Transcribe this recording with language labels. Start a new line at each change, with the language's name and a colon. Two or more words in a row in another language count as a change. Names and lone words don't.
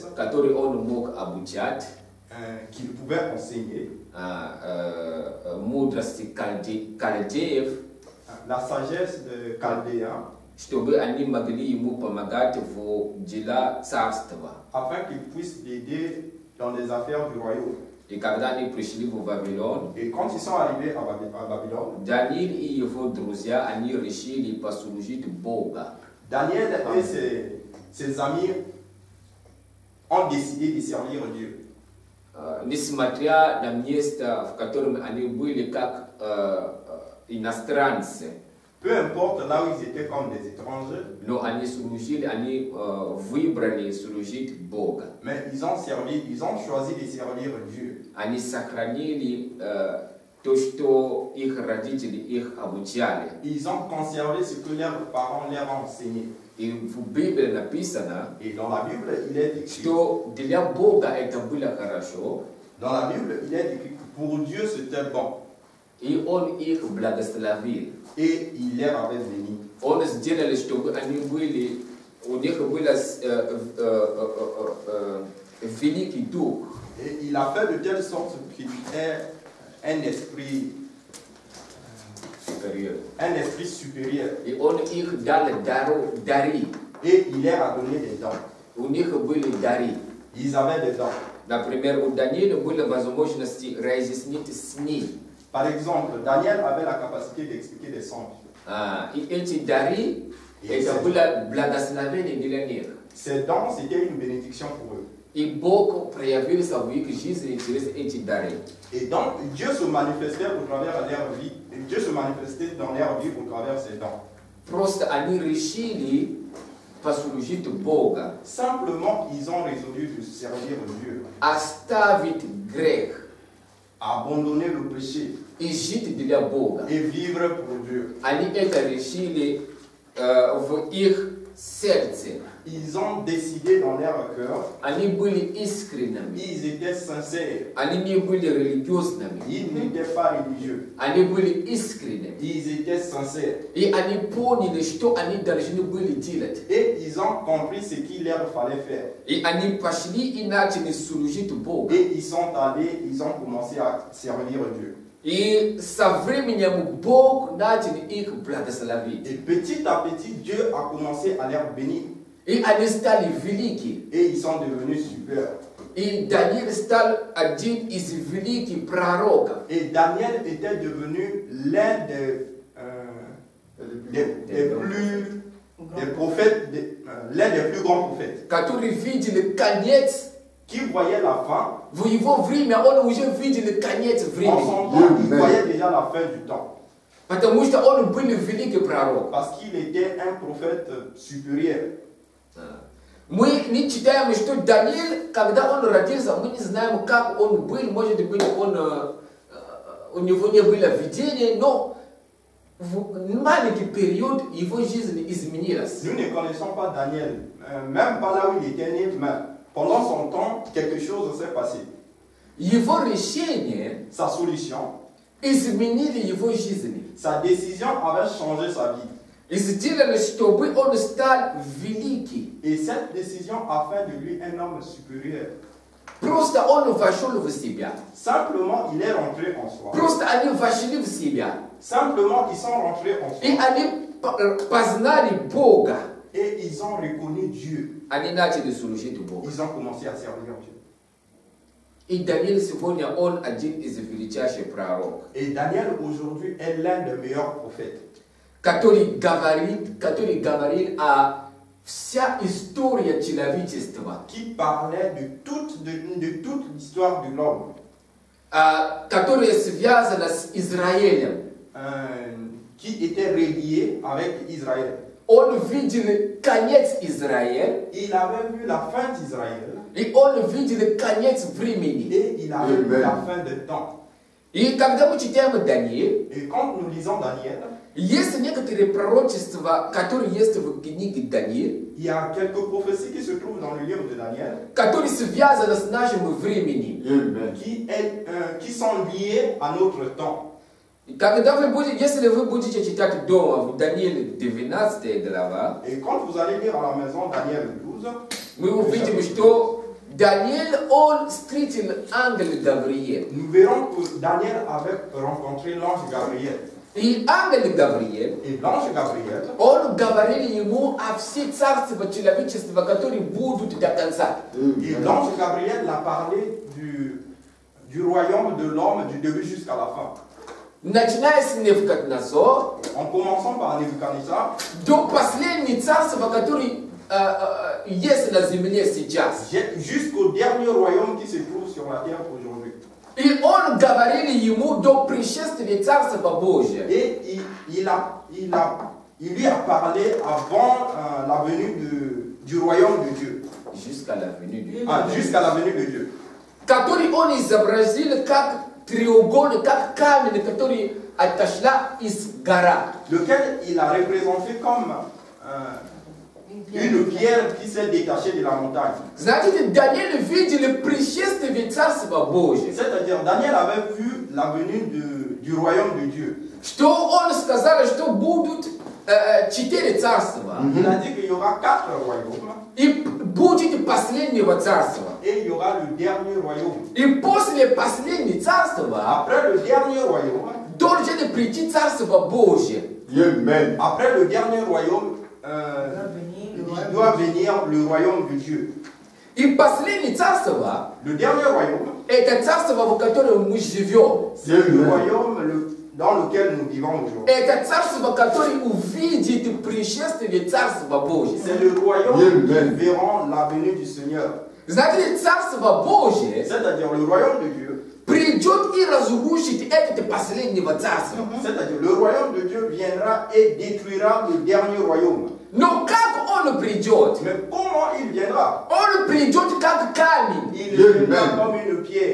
Russian: которые он мог обучать,
French: qu'il pouvait enseigner.
Russian: Мудрости кальдеев,
French: La sagesse de Chaldéens,
Russian: чтобы они могли ему помогать в дела царства.
French: afin qu'il puisse l'aider dans les affaires du royaume.
Russian: И когда они пришли в Вавилон,
French: Et quand ils sont arrivés à Babylone,
Russian: Даниил и его друзья, они решили послужить Бога.
French: Daniel et ses amis ont décidé de servir Dieu.
Russian: Несмотря на место, в котором они были как иностранцы,
French: Peu importe là où ils étaient comme des étrangers,
Russian: но они служили они выбрали служить Бога.
French: mais ils ont choisi de servir Dieu. Ani sakranili toshto ich radicili ich abuciale. Ils ont conservé ce que leurs parents leur ont enseigné.
Russian: И в Библии написано
French: Et dans la Bible, il est écrit,
Russian: что для Бога это было хорошо,
French: dans la Bible, il est écrit que pour Dieu c'était bon.
Russian: и Он их благословил.
French: Et il leur avait béni.
Russian: Он сделал, чтобы они были, у них был великий дух.
French: Et il a fait de telle sorte qu'il ait un esprit supérieur.
Russian: И Он их дал дари.
French: Et il leur a donné des dons.
Russian: У них были дари.
French: Ils avaient des dons.
Russian: Например, у Даниила были возможности разъяснить сны.
French: Par exemple, Daniel avait la capacité d'expliquer des songes.
Russian: И эти дари, это было благословение для них.
French: Ces dons, c'était une bénédiction pour eux.
Russian: И Бог проявился в их жизни через эти дары.
French: Et donc, Dieu se manifestait au travers de leur vie. Et Dieu se manifestait dans leur vie au travers de ces dons.
Russian: Просто они решили послужить Бога.
French: Simplement, ils ont résolu de servir Dieu.
Russian: Оставить грех.
French: Abandonner le péché.
Russian: И жить для Бога.
French: Et vivre pour Dieu.
Russian: Они это решили в их сердце.
French: Ils ont décidé dans leur cœur.
Russian: Они были искренними.
French: Ils étaient sincères.
Russian: Они не были религиозными.
French: Ils n'étaient pas religieux.
Russian: Они были искренними.
French: Ils étaient sincères.
Russian: И они поняли, что они должны были делать.
French: Et ils ont compris ce qu'il leur fallait faire.
Russian: И они пошли и начали служить Богу.
French: Et ils sont allés, ils ont commencé à servir Dieu.
Russian: И со временем Бог начал их благословить.
French: Et petit à petit, Dieu a commencé à leur bénir.
Russian: И они стали велики.
French: Et ils sont devenus super.
Russian: И Даниил стал один из великих пророков.
French: Et Daniel était devenu l'un des prophètes, l'un des plus grands prophètes.
Russian: Который видел конец.
French: Qui voyait la fin.
Russian: В его время он уже видел конец
French: En
Russian: времени.
French: son temps, il voyait déjà la fin du temps.
Russian: Потому что он был великий пророк.
French: Parce qu'il était un prophète supérieur.
Russian: Мы не читаем, что Даниил, когда он родился, мы не знаем, как он был, может быть, у него не было видения, но в маленький период его жизнь изменилась.
French: Nous ne connaissons pas Daniel, même pas là où il était né, mais pendant son temps, quelque chose s'est passé.
Russian: Его решение
French: Sa solution,
Russian: изменили его жизнь.
French: sa décision avait changé sa vie.
Russian: И сделали, чтобы он стал великий.
French: Et cette décision a fait de lui un homme supérieur.
Russian: Просто он вошел в себя.
French: Simplement, il est rentré en soi.
Russian: Просто они вошли в себя.
French: Simplement, ils sont rentrés en
Russian: И
French: soi.
Russian: они познали Бога.
French: Et ils ont reconnu Dieu.
Russian: Они начали служить Богу.
French: Ils ont commencé à servir Dieu.
Russian: И Даниил сегодня он один из величайших пророков.
French: Et Daniel aujourd'hui est l'un des meilleurs prophètes.
Russian: Который говорил о вся история человечества.
French: Qui parlait de toute l'histoire de l'homme.
Russian: Которая связана с Израилем.
French: Qui était relié avec Israël.
Russian: Он видел конец Израиля.
French: Il avait vu la fin d'Israël.
Russian: И он видел конец времени.
French: Et il avait vu la fin des temps.
Russian: И когда мы читаем Даниил,
French: Et quand nous lisons Daniel,
Russian: есть некоторые пророчества, которые есть в книге Даниил,
French: il y a quelques prophéties qui se trouvent dans le livre de Daniel,
Russian: которые связаны с нашим временем.
French: qui sont liées à notre temps.
Russian: Когда вы будете, если вы будете читать дома в Данииле 12 глава,
French: Et quand vous allez lire à la maison Daniel 12,
Russian: мы увидим, что Даниил, он встретил ангела Гавриила.
French: nous verrons que Daniel avait rencontré l'ange Gabriel.
Russian: И ангел Гавриил,
French: Et l'ange Gabriel,
Russian: он говорил ему о все царства человечества, которые будут до конца.
French: et l'ange Gabriel a parlé du royaume de l'homme du début jusqu'à la fin.
Russian: Начиная с Навуходоносора,
French: En commençant par Nebuchadnezzar,
Russian: до последнего царства, которое есть на земле сейчас.
French: jusqu'au dernier royaume qui se trouve sur la terre aujourd'hui.
Russian: И он говорил ему до пришествия Царства Божия.
French: Et il lui a parlé avant la venue du royaume de Dieu. Jusqu'à la venue du Jusqu'à la venue de Dieu.
Russian: Который он изобразил как треугольник, как камень, который отошла из гора.
French: Lequel il a représenté comme une pierre qui s'est détachée de la montagne.
Russian: Знаете, Даниил видел пришествие Царства Божия.
French: C'est-à-dire, Daniel avait vu la venue du royaume de Dieu.
Russian: Что он сказал, что будут 4 царства.
French: Il a dit qu'il y aura 4 royaumes
Russian: И будет последнего царства.
French: et il y aura le dernier royaume.
Russian: И после последнего царства
French: Après le dernier royaume,
Russian: должен прийти Царство Божие.
French: Amen. après le dernier royaume, il doit venir le royaume de Dieu.
Russian: И последнее царство
French: Le dernier royaume,
Russian: это царство, в котором мы живем.
French: c'est le royaume dans lequel nous vivons aujourd'hui.
Russian: Это царство, которое увидит пришествие Царства Божия.
French: C'est le royaume qui verront la venue du Seigneur.
Russian: Знаете, Царство Божие
French: C'est-à-dire le royaume de Dieu.
Russian: придет и разрушит это последнего царства.
French: C'est-à-dire le royaume de Dieu viendra et détruira le dernier royaume.
Russian: Но как он придет?
French: Mais comment il viendra?
Russian: Он придет как камень.
French: Il viendra comme une pierre.